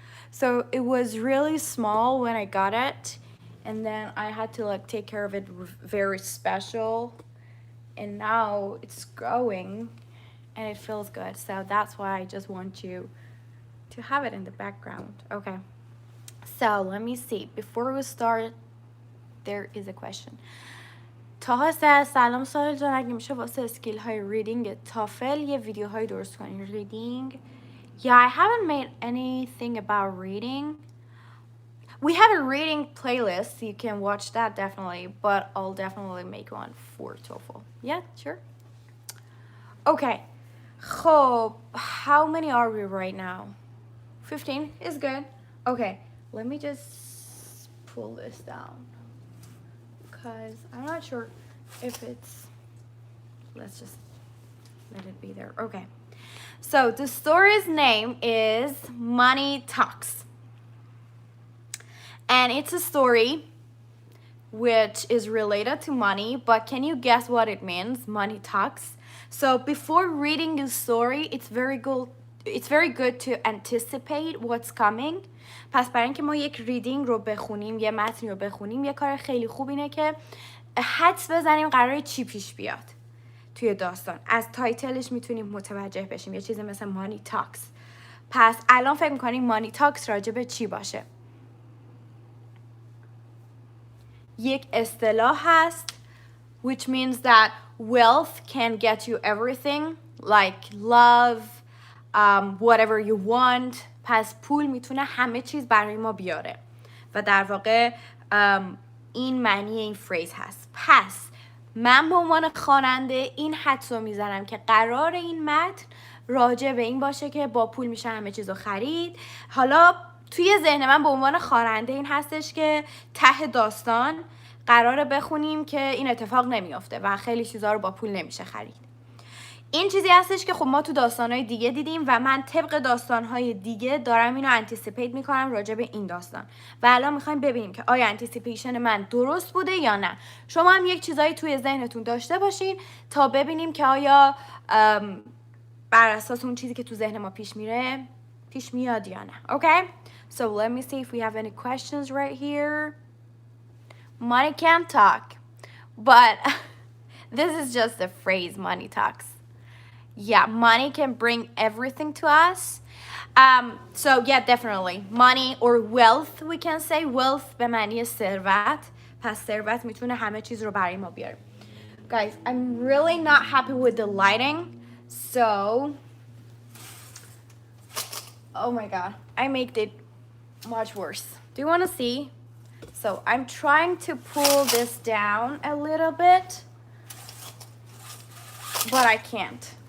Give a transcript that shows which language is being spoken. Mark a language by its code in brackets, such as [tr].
[en] So it was really small when I got it. And then I had to take care of it very special. And now it's growing. And it feels good. So that's why I just want you to have it in the background. Okay. So let me see. Before we start, there is a question. [fa] تاها سلام ساحل جان، اگه میشه واسه اسکیل های ریدینگ تافل یه ویدیو های درست کنی. ریدینگ. [en] Yeah, I haven't made anything about reading. We have a reading playlist. You can watch that definitely. But I'll definitely make one for TOEFL. Yeah, sure. Okay. خب, how many are we right now? 15 is good. Okay, let me just pull this down. Because I'm not sure if it's... Let's just let it be there. Okay. So the story's name is Money Talks. And it's a story which is related to money, but can you guess what it means? Money Talks. So before reading the story, it's very good to anticipate what's coming. [fa] پس برای اینکه ما یک ریدینگ رو بخونیم، یه متن رو بخونیم، یه کار خیلی خوب اینه که حدس بزنیم قراره چی پیش بیاد توی داستان. از تایتلش میتونیم متوجه بشیم. یه چیزی مثل مانی تاکس. پس الان فکر میکنیم مانی تاکس راجع به چی باشه؟ یک اصطلاح هست [en] which means that wealth can get you everything like love, whatever you want. [fa] پس پول میتونه همه چیز برای ما بیاره و در واقع این معنی این فریز هست. پس من به عنوان خواننده این حدس رو میزنم که قرار این متن راجع به این باشه که با پول میشه همه چیز رو خرید. حالا توی ذهن من به عنوان خواننده این هستش که ته داستان قراره بخونیم که این اتفاق نمیافته و خیلی چیزا رو با پول نمیشه خرید. این چیزی هستش که خب ما تو داستانهای دیگه دیدیم و من طبق داستانهای دیگه دارم اینو انتیسیپیت میکنم راجع به این داستان و الان میخوایم ببینیم که آیا انتیسیپیشن من درست بوده یا نه. شما هم یک چیزایی توی ذهنتون داشته باشین تا ببینیم که آیا بر اساس اون چیزی که تو ذهن ما پیش میاد یا نه. [en] Okay? So let me see if we have any questions right here. Money can't talk, but this is just a phrase, money talks. Yeah, money can bring everything to us. So yeah, definitely. Money or wealth, we can say. [fa] Wealth به معنی ثروت. پس ثروت میتونه همه چیز رو برای ما بیاره. [en] Guys, I'm really not happy with the lighting. So, oh my god, I made it much worse. Do you want to see? So I'm trying to pull this down a little bit, but I can't.